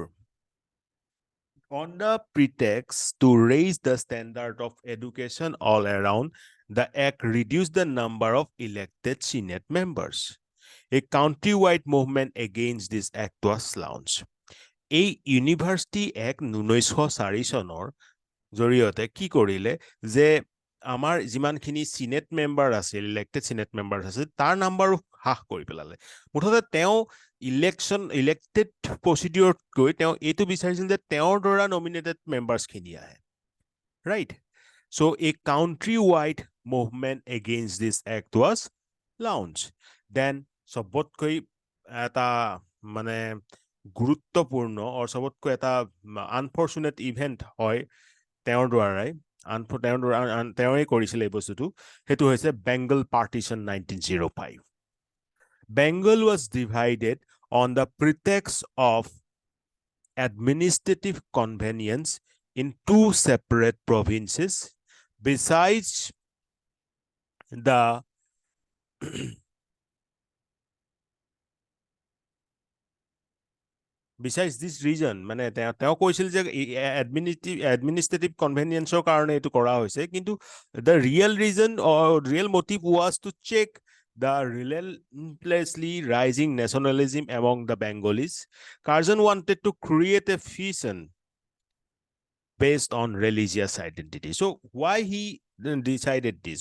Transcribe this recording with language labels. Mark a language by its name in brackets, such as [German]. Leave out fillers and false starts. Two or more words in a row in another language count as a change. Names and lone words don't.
[English] On the pretext to raise the standard of education all around, the act reduced the number of elected Senate members. A countrywide movement against this act was launched. [Assamese] A University Act 1904 চনৰ জৰিয়তে কি কৰিলে যে আমাৰ যিমানখিনি [English] senate member [Assamese] আছিল [English] elected senate member [Assamese] আছিল তাৰ নাম্বাৰো হ্ৰাস কৰি পেলালে মুঠতে তেওঁ [English] elected procedure [Assamese] গৈ তেওঁ এইটো বিচাৰিছিল যে তেওঁৰ দ্বাৰা [English] nominated members আহে ৰাইট so a country-wide movement against this act was launched then [Assamese] সবতকৈ এটা মানে গুৰুত্বপূৰ্ণ or সবতকৈ এটা [English] unfortunate event [Assamese] হয় তেওঁৰ দ্বাৰাই তেওঁৱে কৰিছিল এই বস্তুটো হেতু হৈছে [English] Bengal partition 1905 Bengal was divided on the pretext of administrative convenience in two separate provinces besides the Besides this reason, [Assamese] মানে তেওঁ কৈছিল যে [English] administrative convenienceৰ [Assamese] কাৰণে এইটো কৰা হৈছে কিন্তু [English] the real reason or real motive was to check the relentlessly rising nationalism among the Bengalis. Curzon wanted to create a fission based on religious identity. So why he decided this?